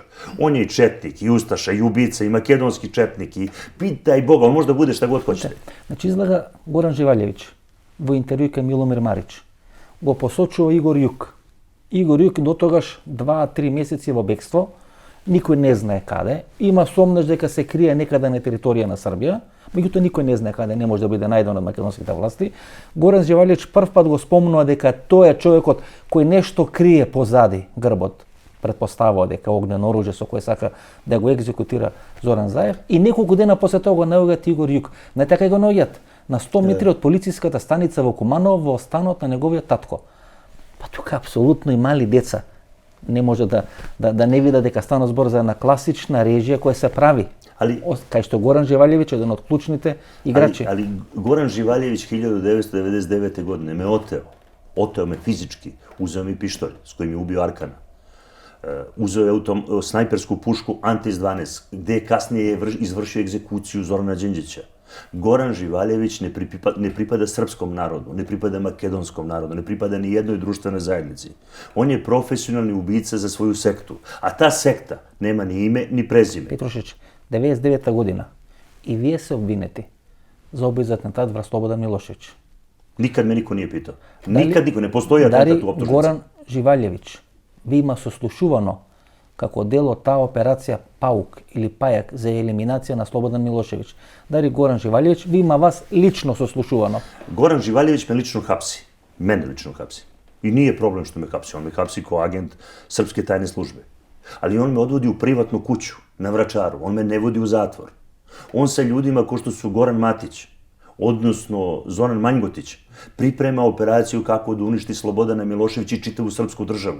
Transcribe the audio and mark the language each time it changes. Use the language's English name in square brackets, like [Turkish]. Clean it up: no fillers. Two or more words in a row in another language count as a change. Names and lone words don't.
[Serbian] On je i četnik, i ustaša, i ubica, i makedonski četnik, i pitaj Boga, on možda bude šta god hoćete. [Macedonian] Значи изгледа Горан Живаљевиќ в интервју кај Миломир Мариќ го посочуо Игор Јук. Игор Јук до тогаш 2-3 мјесеци в бекство, никој не зна каде, има сомнеж дека се крие некаде на територија на Србија, меѓутоа никој не знае каде, не може да биде најден од македонските власти. Горан Живалиевич прв пат го спомнува дека тој е човекот кој нешто крие позади грбот, предпоставува дека огнено оружје со кое сака да го екзекутира Зоран Заев, и неколку дена после тоа го наоѓаат Игор Јук. На така го наоѓаат на 100 метри од полициската станица во Куманово во станот на неговиот татко. Па тука апсолутно и мали деца не може да не видат дека стана збор за една класична режија која се прави. Кај што Горан Живалjević е еден од клучните играчи. [Serbian] Ali Goran Živaljević 1999. godine me oteo me fizički, uzeo mi pištolj s kojim je ubio Arkana. Uzeo je snajpersku pušku Antis 12, gde je kasnije izvršio egzekuciju Zorana Đinđića. Goran Živaljević ne pripada srpskom narodu, ne pripada makedonskom narodu, ne pripada ni jednoj društvenoj zajednici. On je profesionalni ubica za svoju sektu, a ta sekta nema ni ime ni prezime. [Macedonian] Петрушич, 99 година и вие се обвинети за убиз атентат врз Слободан Милошевич. [Serbian] Nikad me niko nije pitao. Nikad niko, ne postoji atentat u optužnici. [Macedonian] Горан Живалjević ви има сослушувано како дел од таа операција Паук или Пајак за елиминација на Слободан Милошевич. Дари Горан Живалjević ви има вас лично сослушувано. [Serbian] Goran Živaljević me lično hapsi. Mene lično hapsi. I nije problem što me hapsi. On me hapsi kao agent srpske tajne službe. Ali on me odvodi u privatnu kuću, na Vračaru. On me ne vodi u zatvor. On sa ljudima ko što su Goran Matić, odnosno Zoran Manjgotić, priprema operaciju kako da uništi Slobodana Miloševića i čitavu srpsku državu.